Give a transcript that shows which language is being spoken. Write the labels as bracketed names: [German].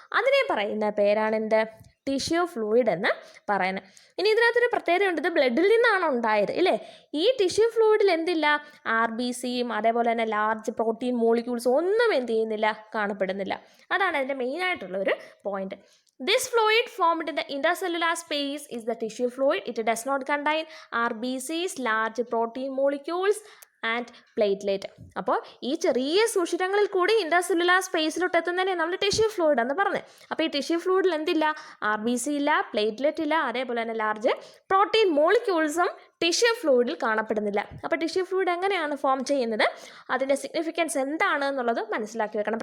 [Malayalam] അതിനെ പറയുന്ന പേരാണ് എന്ത്, ടിഷ്യൂ ഫ്ലൂയിഡ് എന്ന് പറയുന്നത്. ഇനി ഇതിനകത്തൊരു പ്രത്യേകതയുണ്ട്, ഇത് ബ്ലഡിൽ നിന്നാണ് ഉണ്ടായത് ഇല്ലേ. ഈ ടിഷ്യൂ ഫ്ലൂയിഡിൽ എന്തില്ല, RBCയും അതേപോലെ തന്നെ ലാർജ് പ്രോട്ടീൻ മോളിക്യൂൾസ് ഒന്നും എന്ത് ചെയ്യുന്നില്ല, കാണപ്പെടുന്നില്ല. അതാണ് അതിൻ്റെ മെയിനായിട്ടുള്ള ഒരു point. [English] This fluid formed in the intercellular space is the tissue fluid. It does not contain RBCs, large protein molecules and platelet. [Malayalam] അപ്പോൾ ഈ ചെറിയ സുഷിരങ്ങളിൽ കൂടി ഇൻട്രാസെല്ലുലാർ സ്പേസിലോട്ട് എത്തുന്നതിനെ നമ്മൾ ടിഷ്യൂ ഫ്ലൂയിഡ് എന്ന് പറഞ്ഞത്. അപ്പോൾ ഈ ടിഷ്യൂ ഫ്ലൂയിഡിൽ എന്തില്ല? RBC ഇല്ല, പ്ലേറ്റ്ലെറ്റ് ഇല്ല, അതേപോലെ തന്നെ ലാർജ് പ്രോട്ടീൻ മോളിക്യൂൾസും ടിഷ്യൂ ഫ്ലൂയിഡിൽ കാണപ്പെടുന്നില്ല. അപ്പോൾ ടിഷ്യൂ ഫ്ലൂയിഡ് എങ്ങനെയാണ് ഫോം ചെയ്യുന്നത്, അതിൻ്റെ സിഗ്നിഫിക്കൻസ് എന്താണ് എന്നുള്ളത് മനസ്സിലാക്കി വെക്കണം.